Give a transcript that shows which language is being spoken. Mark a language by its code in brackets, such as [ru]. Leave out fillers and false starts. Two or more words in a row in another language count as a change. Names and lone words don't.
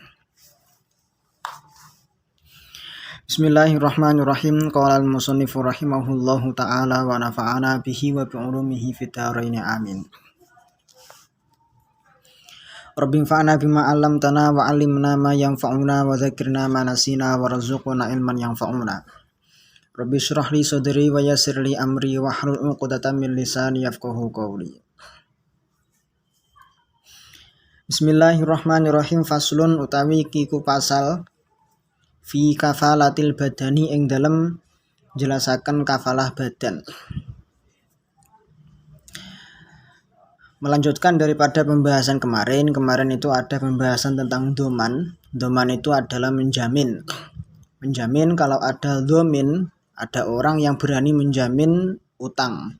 [ar] بسم الله الرحمن الرحيم. قال المصنف رحمه الله تعالى ونفعنا به وبعلومه في الدارين آمين. رب انفعنا بما علمتنا وعلمنا ما ينفعنا وذكرنا ما نسينا وارزقنا علما ينفعنا. رب اشرح لي صدري ويسر لي أمري واحلل عقدة من لساني يفقهوا قولي. بسم الله الرحمن الرحيم. [jv] Faslun utawi kiku pasal [ar] في كفالة البدن [jv] ing dalem jelasaken kafalah badan. [id] Melanjutkan daripada pembahasan kemarin itu ada pembahasan tentang doman. Doman itu adalah menjamin. Menjamin kalau ada domin, ada orang yang berani menjamin utang.